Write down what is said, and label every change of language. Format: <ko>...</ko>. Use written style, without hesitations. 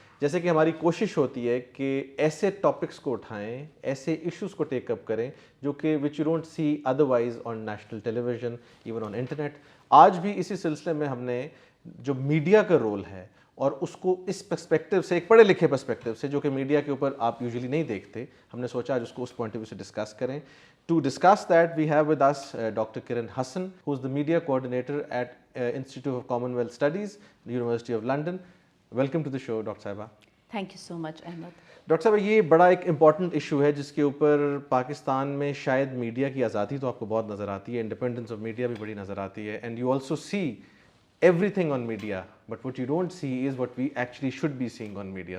<ur>جیسے کہ ہماری کوشش ہوتی ہے کہ ایسے ٹاپکس کو اٹھائیں، ایسے ایشوز کو ٹیک اپ کریں جو کہ</ur> <en>Which you don't see otherwise on national television, even on internet.</en> <ur>آج بھی اسی سلسلے میں ہم نے جو میڈیا کا رول ہے اور اس کو اس پرسپیکٹو سے، ایک پڑھے لکھے پرسپیکٹو سے جو کہ میڈیا کے اوپر آپ یوزلی نہیں دیکھتے، ہم نے سوچا آج اس کو اس پوائنٹ آف ویو سے ڈسکس کریں.</ur> <en>To discuss that, we have with us Dr. Kiran Hassan, who is the media coordinator at Institute of Commonwealth Studies, the University of London. Welcome to the show, Dr. Saiba. Thank you so much Ahmed.</en> <ur>Doctor صاحب، یہ بڑا ایک important issue ہے جس کے اوپر پاکستان میں شاید میڈیا کی آزادی تو آپ کو بہت نظر آتی ہے، انڈیپینڈنس آف میڈیا بھی بڑی نظر آتی ہے،</ur> <en>And you also see everything on media, but what you don't see is what we actually should be seeing on media.</en>